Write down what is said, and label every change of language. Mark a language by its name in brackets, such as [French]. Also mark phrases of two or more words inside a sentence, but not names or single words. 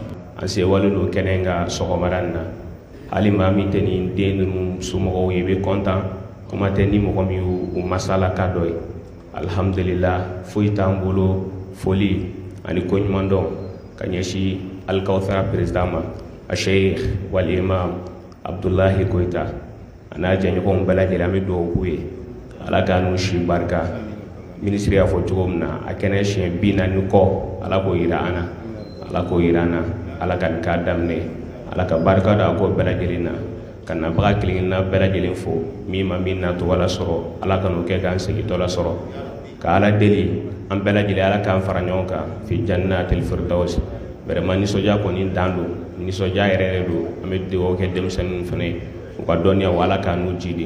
[Bambara] an sewalen don kɛnɛ ka sɔgɔmada in na hali maa min tɛ nin den ninnu somɔgɔw ye i bɛ kɔntan kuma tɛ ni mɔgɔ min y'u masala ka dɔ ye alhamdulillah foyi t'an bolo foli ani koɲuman dɔn ka ɲɛsin alikawusara président ma a [Arabic] الشيخ والإمام [Bambara] abdullahi koyita a n'a jɛɲɔgɔnw bɛɛ lajɛlen an bɛ dugawu k'u ye ala k'a n'u si barika minisiri y'a fɔ cogo min na a kɛnɛ siɲɛ 40 kɔ ala k'o yira an na ala k'o yira an na ala ka nin k'a daminɛ ala ka barika don a ko bɛɛ lajɛlen na ka nabaga kelenkelenna bɛɛ lajɛlen fo min ma min nacogo la sɔrɔ ala ka n'o kɛ k'an segintɔ la sɔrɔ ka ala deli an bɛɛ lajɛlen ala k'an fara ɲɔgɔn kan [Arabic] في جنة الفردوس [Bambara] vraiment nisɔndiya kɔni dan don nisɔndiya yɛrɛ don an bɛ dugawu kɛ denmisɛnninw fana ye u ka dɔnniya wa ala k'an n'u jidi